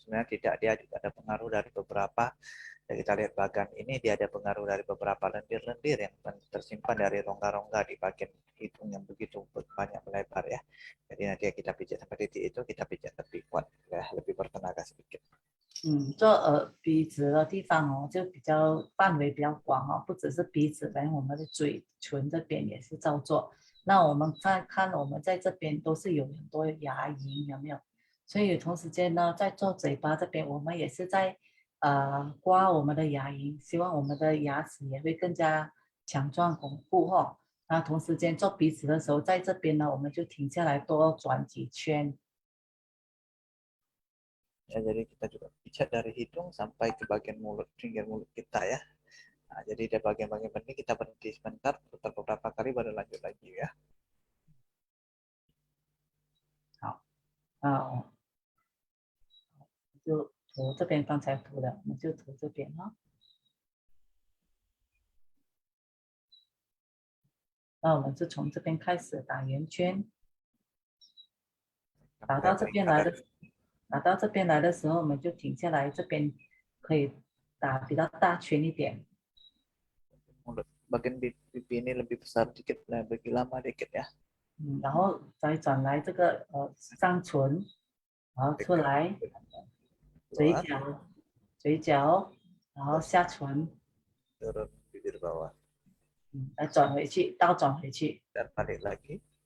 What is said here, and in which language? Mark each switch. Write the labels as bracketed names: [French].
[Indonesian] Sebenarnya tidak, dia juga ada pengaruh dari beberapa, dan kita lihat bagan ini dia ada pengaruh dari beberapa lendir-lendir yang tersimpan dari rongga-rongga di bagian hidung yang begitu banyak melebar ya. Jadi nanti kita pijat sampai titik itu, kita pijat lebih kuat, ya, lebih bertenaga sedikit. [Chinese] 做鼻子的地方哦，就比较范围比较广哦，不只是鼻子，连我们的嘴唇这边也是照做。那我们看我们在这边都是有很多牙龈，有没有？所以同时间呢，在做嘴巴这边，我们也是在刮我们的牙龈，希望我们的牙齿也会更加强壮巩固哈、哦。那同时间做鼻子的时候，在这边呢，我们就停下来多转几圈。 [Indonesian] Ya, jadi kita juga pijat dari hidung sampai ke bagian mulut, pinggir mulut kita ya. Nah, jadi ada bagian-bagian penting kita berhenti sebentar, putar beberapa kali baru lanjut lagi ya. [Chinese] 好，就涂这边刚才涂的，我们就涂这边哈、哦。那我们就从这边开始打圆圈，打到这边来的，打到这边来的时候，我们就停下来，这边可以打比较大圈一点。 [Indonesian] Mulut bagian pipi ini lebih besar dikit, lebih lama dikit ya. [Chinese] 然后再转来这个上唇，然后出来嘴 [Indonesian] Keluar, [Chinese] 角，嘴角，然后下唇， [Indonesian] turun bibir bawah [Chinese] 再转回去，倒转回去， [Indonesian] dan balik lagi,